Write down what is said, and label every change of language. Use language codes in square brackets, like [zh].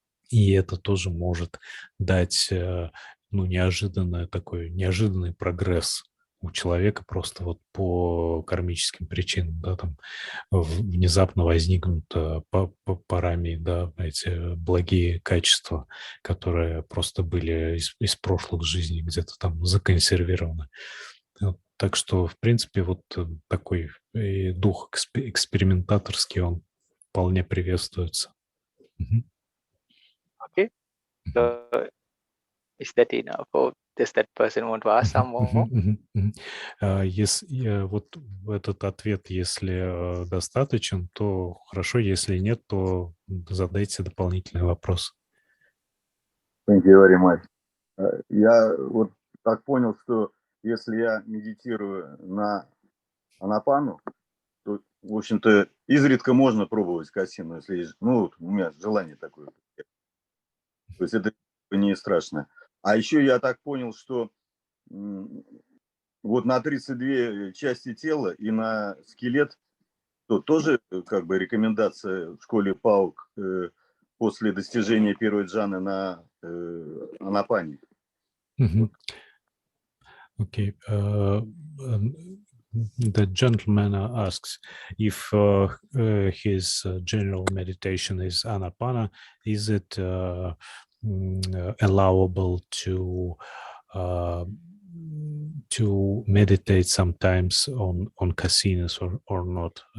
[ru] И это тоже может дать, ну, неожиданный прогресс у человека просто вот по кармическим причинам, да, там внезапно возникнут парами, да, эти благие качества, которые просто были из прошлых жизней где-то там законсервированы. Так что, в принципе, вот такой дух экспериментаторский, он вполне приветствуется. [en] Okay. So Is that enough, or does that person want to ask some more? [ru] Если вот этот ответ, если достаточен, то хорошо, если нет, то задайте дополнительный вопрос. [en] Thank you very much. [ru] Я вот так понял, что если я медитирую на анапану, то, в общем-то, изредка можно пробовать касину, если есть, ну, вот у меня желание такое. То есть это не страшно. А еще я так понял, что вот на 32 части тела и на скелет, то тоже как бы рекомендация в школе ПАУК после достижения первой джаны на анапане. [en] Okay. The gentleman asks if his general meditation is anapana, is it allowable to meditate sometimes on casinas or not?